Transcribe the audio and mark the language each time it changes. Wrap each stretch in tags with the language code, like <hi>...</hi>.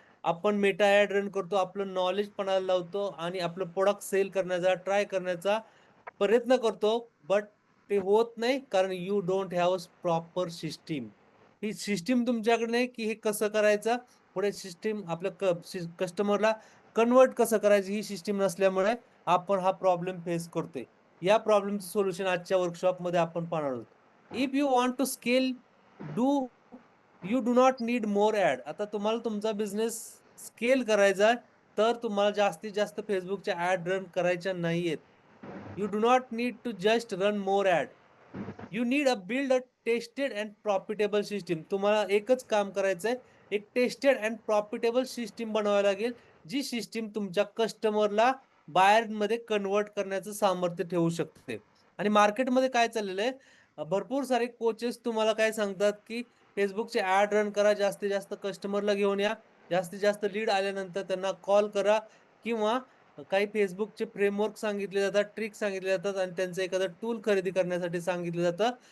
<mr>आपण Meta add run करतो, आपलं नॉलेज पणाला लावतो आणि आपलं प्रोडक्ट सेल करण्याचा ट्राय करण्याचा प्रयत्न करतो, बट ते होत नाही कारण</mr> <en>You don't have proper system.</en> <mr>He system तुमच्याकडे नाही की हे कसं करायचं, पुढे सिस्टीम आपल्या कस्टमरला कन्व्हर्ट कसं करायचं ही सिस्टीम नसल्यामुळे आपण हा प्रॉब्लेम फेस करतोय. या प्रॉब्लेमचं सोल्युशन आजच्या वर्कशॉपमध्ये आपण पाहणार आहोत.</mr> <en>If you want to scale, do you do not need more ad.</en> <mr>आता तुम्हाला तुमचा बिझनेस स्केल करायचा आहे, तर तुम्हाला जास्तीत जास्त Facebookच्या ॲड रन करायच्या नाहीयेत.</mr> <en>You do not need to just run more ad. You need build a tested and profitable system.</en> <mr>तुम्हाला एकच काम करायचंय, एक टेस्टेड अँड प्रॉफिटेबल सिस्टम बनवावी लागेल, जी सिस्टम तुमच्या कस्टमरला बायरमध्ये कन्व्हर्ट करण्याचं सामर्थ्य ठेवू शकते. आणि मार्केटमध्ये काय चाललेलं आहे, भरपूर सारे कोचेस तुम्हाला काय सांगतात, की Facebookचे ॲड रन करा, जास्तीत जास्त कस्टमरला घेऊन या, जास्तीत जास्त लीड आल्यानंतर त्यांना कॉल करा किंवा काही Facebookचे फ्रेमवर्क सांगितले जातात, ट्रिक्स सांगितले जातात आणि त्यांचं एखादं टूल खरेदी करण्यासाठी सांगितलं जातं.</mr>